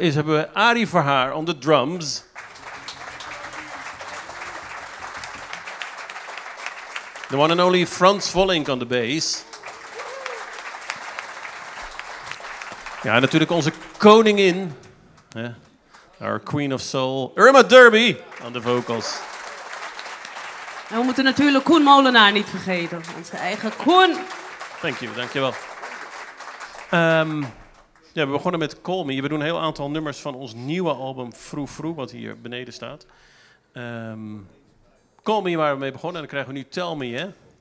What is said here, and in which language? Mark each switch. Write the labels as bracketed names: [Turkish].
[Dutch] Is hebben we Arie Verhaar [English] on the drums. The one and only Frans Vollink on the bass. [Dutch] Ja, natuurlijk onze koningin. [English] Our queen of soul, Irma Derby on the vocals. [Dutch] En we moeten natuurlijk Koen Molenaar niet vergeten. Onze eigen Koen. [English] Thank you, [Dutch] dankjewel. Ja, we begonnen met Call Me. We doen een heel aantal nummers van ons nieuwe album Vroe Vroe, wat hier beneden staat. Call Me waar we mee begonnen. En dan krijgen we nu Tell Me, hè?